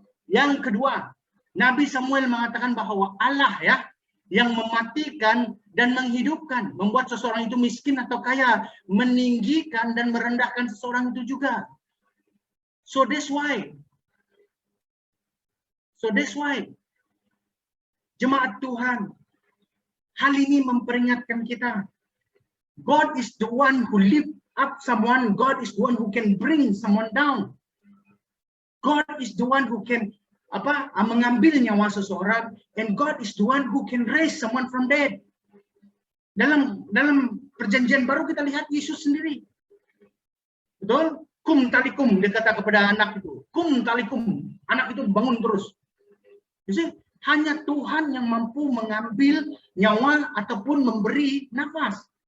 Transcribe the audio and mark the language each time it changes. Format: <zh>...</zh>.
<ms>Yang kedua, Nabi Samuel mengatakan bahwa Allah ya yang mematikan dan menghidupkan, membuat seseorang itu miskin atau kaya, meninggikan dan merendahkan seseorang itu juga.</ms> <en>So that's why</en> <ms>jemaat Tuhan, hal ini memperingatkan kita.</ms> <en>God is the one who lift up someone. God is the one who can bring someone down. God is the one who can</en> <ms>mengambil nyawa seseorang,</ms> <en>and God is the one who can raise someone from dead.</en> <ms>Dalam perjanjian baru kita lihat Yesus sendiri. Betul? Kum talikum, dia kata kepada anak itu. Kum talikum, anak itu bangun terus. Jadi hanya Tuhan yang mampu mengambil nyawa ataupun memberi nafas.</ms>